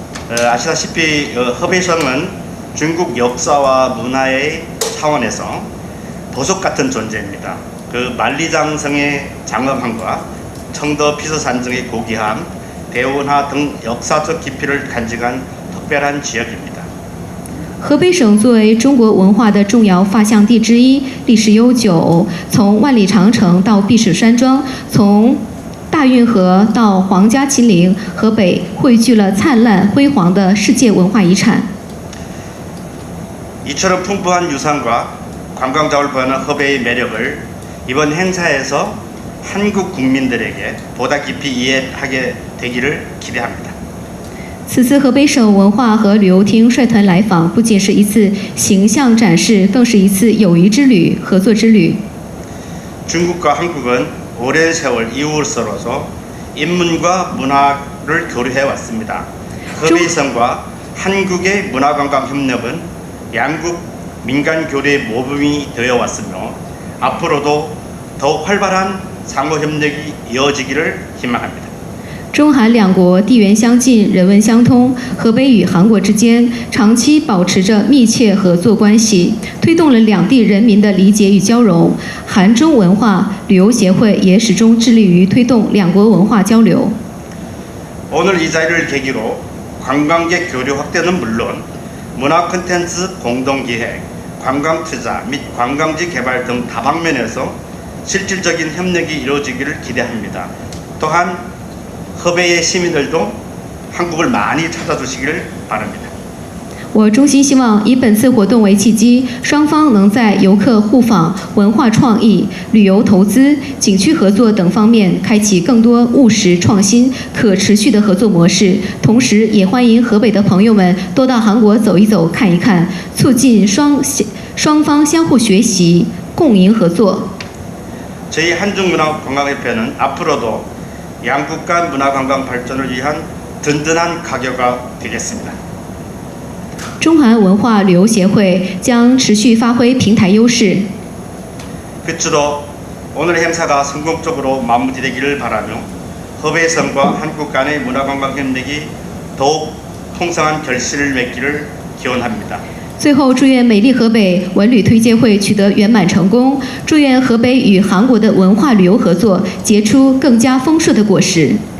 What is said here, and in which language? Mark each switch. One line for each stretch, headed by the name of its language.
Korean: 아시다시피 허베이성은 중국 역사와 문화의 차원에서 보석 같은 존재입니다. 그 만리장성의 장엄함과 청도 피서산정의 고귀함, 대운하 등 역사적 깊이를 간직한 특별한 지역입니다.
Chinese: 河北省作为中国文化的重要发祥地之一，历史悠久，从万里长城到避暑山庄，从大运河到皇家秦陵，河北汇聚了灿烂辉煌的世界文化遗产。
Korean: 이처럼 풍부한 유산과 관광자원을 보유하는 허베이의 매력을 이번 행사에서 한국 국민들에게 보다 깊이 이해하게 되기를 기대합니다.
Chinese: 此次河北省文化和旅游厅率团来访，不仅是一次形象展示，更是一次友谊之旅、合作之旅。
Korean: 중국과 한국은 오랜 세월 이웃으로서 인문과 문화를 교류해 왔습니다. 허베이성과 한국의 문화관광 협력은 양국 민간 교류의 모범이 되어 왔으며 앞으로도 더욱 활발한 상호 협력이 이어지기를 희망합니다.
Chinese: 中韩两国地缘相近，人文相通，河北与韩国之间长期保持着密切合作关系，推动了两地人民的理解与交融。韩中文化旅游协会也始终致力于推动两国文化交流。
Korean: 오늘 이 자리를 계기로 관광객 교류 확대는 물론 문화 콘텐츠 공동기획, 관광 투자 및 관광지 개발 등 다방면에서 실질적인 협력이 이루어지기를 기대합니다. 또한 허베이의 시민들도 한국을 많이 찾아주시기를 바랍니다.
Chinese: 我衷心希望以本次活动为契机，双方能在游客互访、文化创意、旅游投资、景区合作等方面开启更多务实、创新、可持续的合作模式。同时，也欢迎河北的朋友们多到韩国走一走、看一看，促进双方相互学习、共赢合作。
Korean: 저희 한중문화관광협회는 앞으로도 양국 간 문화관광 발전을 위한 든든한 가교가 되겠습니다.
Chinese: 中韩文化旅游协会将持续发挥平台优势。
Korean: 끝으로 오늘 행사가 성공적으로 마무리되기를 바라며 허베이성과 한국 간의 문화관광 협력이 더욱 풍성한 결실을 맺기를 기원합니다.
Chinese: 最后，祝愿美丽河北文旅推介会取得圆满成功，祝愿河北与韩国的文化旅游合作结出更加丰硕的果实。